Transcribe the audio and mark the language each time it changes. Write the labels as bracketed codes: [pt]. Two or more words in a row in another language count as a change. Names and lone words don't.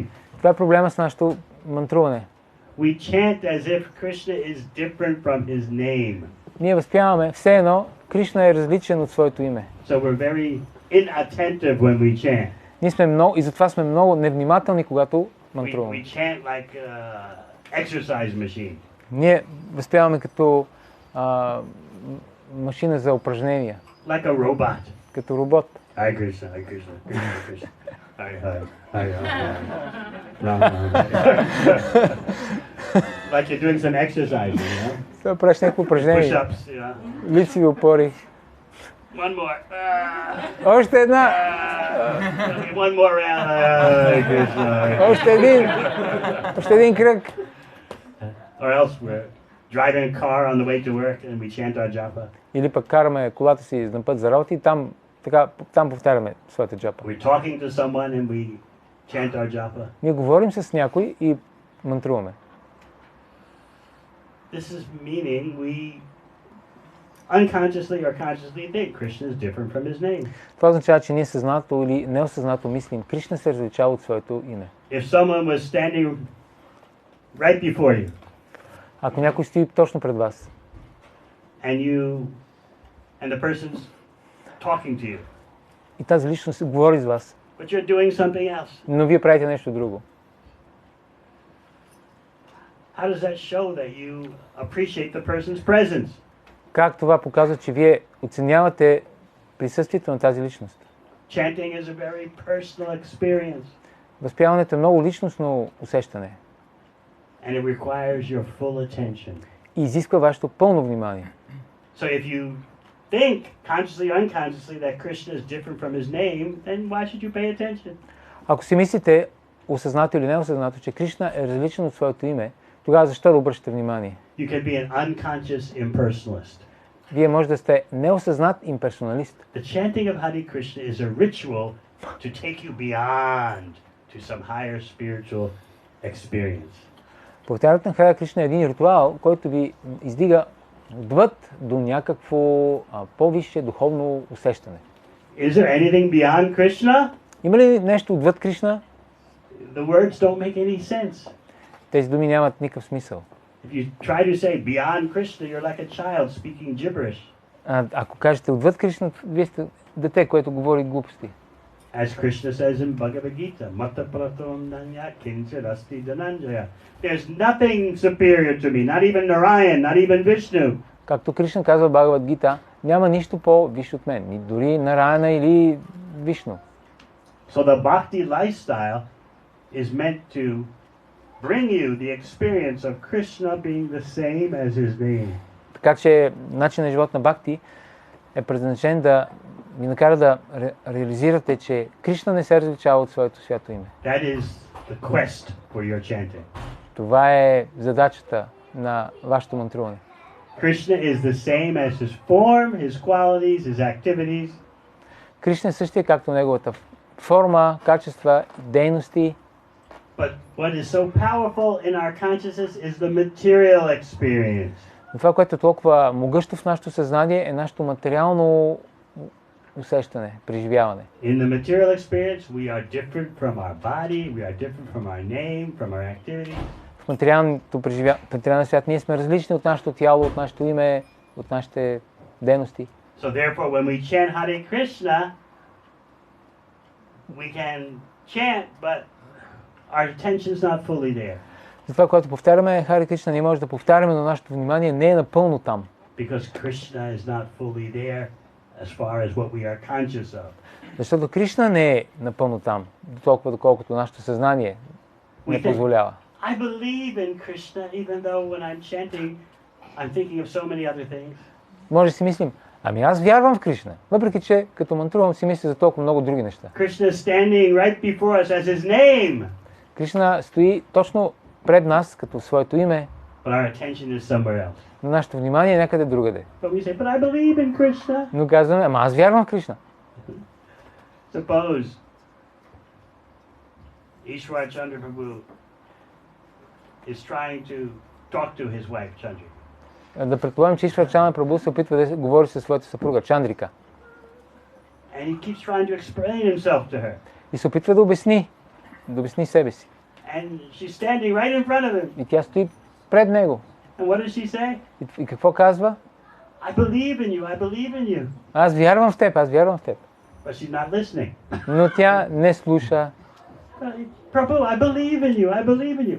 [bg] Това е проблема с нашето мантруване. [en] We chant as if Krishna is different from his name. [bg] Ние възпяваме все едно Кришна е различен от своето име. [en] So we're very inattentive when we chant. [bg] Ние сме много и затова сме много невнимателни, когато мантруваме. [en] We chant like exercise machine. [bg] Ние възпяваме като машина за упражнения. [en] Like a robot. [bg] Като робот. [sa] Hare Krishna, Hare Krishna, Krishna Krishna. Hare Hare, Hare Hare. Ram Ram. [en] Like you're doing some exercise, you know? [bg] Това правиш някакво упражнение. [en] Push-ups, you know? [bg] Лицеви опори. [en] One more. [bg] Още една. [en] One more round. [sa] Hare Krishna. [bg] Още един кръг. [en] Or else we're driving a car on the way to work and we chant our japa. [bg] Или пък караме колата си на път за работа и там повтаряме своята джапа. [en] We're talking to someone and we chant our japa. [bg] Ние говорим с някой и мантруваме. [en] This is meaning we unconsciously or consciously think Krishna is different from his name. [bg] Това означава, че ние съзнато или неосъзнато мислим, Кришна се различава от своето име. [en] If someone was standing right before you [bg] Ако някой стои точно пред вас [en] and the person's talking to you, [bg] и тази личност говори с вас, [en] but you're doing something else, [bg] но вие правите нещо друго, [en] how does that show that you appreciate the person's presence? [bg] как това показва, че вие оценявате присъствието на тази личност? [en] Chanting is a very personal experience. [bg] Възпяването е много личностно усещане [en] And it requires your full attention. [bg] и изисква вашето пълно внимание. [en] So if you think, consciously or unconsciously, that Krishna is different from his name, then why should you pay attention? [bg] Ако си мислите, осъзнато или неосъзнато, че Кришна е различен от своето име, тогава защо да обръщате внимание? [en] You can be an unconscious impersonalist. [bg] Вие може да сте неосъзнат имперсоналист. [en] The chanting of Hare Krishna is a ritual to take you beyond to some higher spiritual experience. [bg] Повтарянето на Харе Кришна е един ритуал, който ви издига отвъд до някакво по-висше духовно усещане. [en] Is there anything beyond Krishna? [bg] Има ли нещо отвъд Кришна? [en] The words don't make any sense. [bg] Тези думи нямат никакъв смисъл. [en] If you try to say beyond Krishna, you're like a child speaking gibberish. [bg] Ако кажете отвъд Кришна, вие сте дете, което говори глупости. [en] As Krishna says in Bhagavad Gita, [sa] मत्तः परतरं नान्यत् किञ्चिदस्ति धनञ्जय. [en] There's nothing superior to me, not even Narayan, not even Vishnu. [bg] Както Кришна казва в Бхагавад Гита, няма нищо по-висше от мен, ни дори Нараяна или Вишну. [en] So the bhakti lifestyle is meant to bring you the experience of Krishna being the same as his name. [bg] Така че начин на живот на Бхакти е предназначен да ви накара да реализирате, че Кришна не се различава от своето свято име. [en] That is the quest for your chanting. [bg] Това е задачата на вашето мантруване. [en] Krishna is the same as his form, his qualities, his activities. [bg] Кришна е същия както неговата форма, качества, дейности. [en] But what is so powerful in our consciousness is the material experience. [bg] Но това, което е толкова могъщо в нашето съзнание, е нашето материално усещане, преживяване. [en] In the material experience, we are different from our body, we are different from our name, from our activities. [bg] В материалния свят ние сме различни от нашето тяло, от нашето име, от нашите дейности. [en] So therefore, when we chant Hare Krishna, we can chant, but our attention's not fully there. [bg] Затова, когато повтаряме Харе Кришна, ние може да повтаряме, но нашето внимание не е напълно там. [en] Because Krishna is not fully there as far as what we are conscious of. [bg] Защото Кришна не е напълно там, толкова доколкото нашето съзнание не позволява. [en] I believe in Krishna, even though when I'm chanting, I'm thinking of so many other things. [bg] Може да си мислим, ами аз вярвам в Кришна, въпреки че като мантрувам си мисля за толкова много други неща. [en] Krishna is standing right before us as his name. [bg] Кришна стои точно пред нас като своето име, [en] But our attention is somewhere else. [bg] но нашето внимание е някъде другаде. [en] But we say, but I believe in Krishna. [bg] Но казваме, ама аз вярвам в Кришна. [en] Suppose Ishwar Chandra Prabhu is trying to talk to his wife, Chandrika. [bg] Да предполагам, че Ишвар Чандра Прабху се опитва да говори със своята съпруга, Чандрика. [en] And he keeps trying to explain himself to her. [bg] И се опитва да обясни себе си. [en] And she's standing right in front of him. [bg] И тя стои пред него. [en] And what does she say? [bg] И какво казва? [en] I believe in you, I believe in you. [bg] Аз вярвам в теб, аз вярвам в теб. [en] But she's not listening. [bg] Но тя не слуша. [en] Prabhu, I believe in you, I believe in you.